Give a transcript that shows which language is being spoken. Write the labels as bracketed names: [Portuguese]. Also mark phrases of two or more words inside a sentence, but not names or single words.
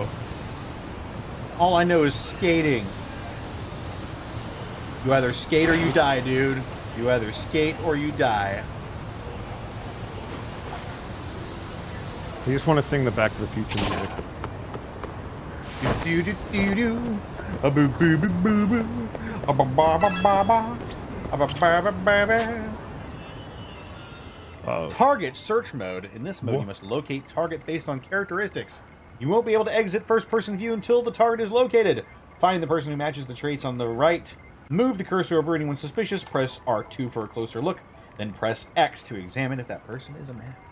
[English] All I know is skating. You either skate or you die, dude. You either skate or you die. You just want to sing the Back to the Future music. Do do do do. A boo boo boo boo boo. A ba ba ba ba ba. A ba ba ba ba ba. Target search mode. In this mode, you must locate target based on characteristics. You won't be able to exit first-person view until the target is located. Find the person who matches the traits on the right. Move the cursor over anyone suspicious. Press R2 for a closer look. Then press X to examine if that person is a match.